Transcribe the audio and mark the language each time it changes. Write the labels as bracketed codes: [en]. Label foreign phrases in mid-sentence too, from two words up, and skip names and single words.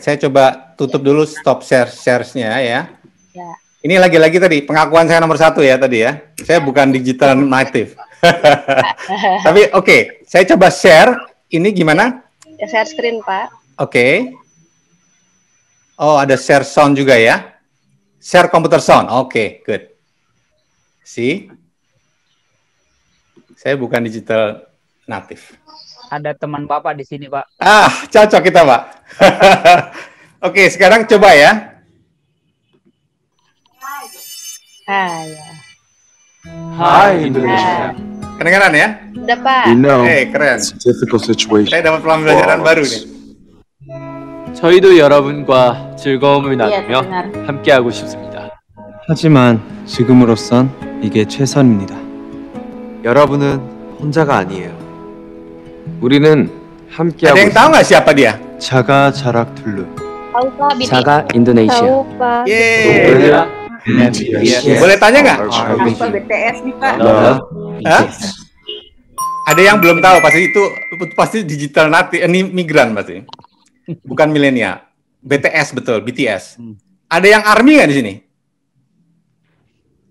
[id] Saya coba tutup dulu [en] stop shares- [id] nya ya. Ya. Ini lagi-lagi tadi pengakuan saya nomor 1 ya tadi ya. Saya bukan [en] digital native. [id] Tapi oke, saya coba share. Ini gimana? Ya, [en] share screen, [id] Pak. Oke. Oh, ada [en] share sound [id] juga ya. [en] Share computer sound. Oke, good. See? [id] Saya bukan [en] digital native. [id] Ada teman Bapak di sini, Pak. Cocok kita, Pak. Oke, sekarang coba ya. Ya. Hai Indonesia. Kedengaran ya? Udah, Pak. Keren. [en] It's a difficult situation. [id] Saya dapat pembelajaran baru nih. [ko] 저희도 여러분과 즐거움을 [id] Iya, [ko] 나누며 [id] terdengar. [ko] 함께하고 싶습니다. 하지만 지금으로선 이게 최선입니다. 여러분은 혼자가 아니에요. 우리는 [id] Ada [ko] 함께하고 [id] yang tahu nggak siapa dia? 자가 자락 툴루. Tahu, Pak, BTS. 자가 인도네시아. Tahu, Pak. Yeay. Boleh tanya nggak? Apa BTS nih, Pak? Hah? Ada yang belum tahu, pasti [en] digital native, [id] ini migran pasti. Bukan milenial. BTS betul, BTS. Ada yang ARMY nggak di sini?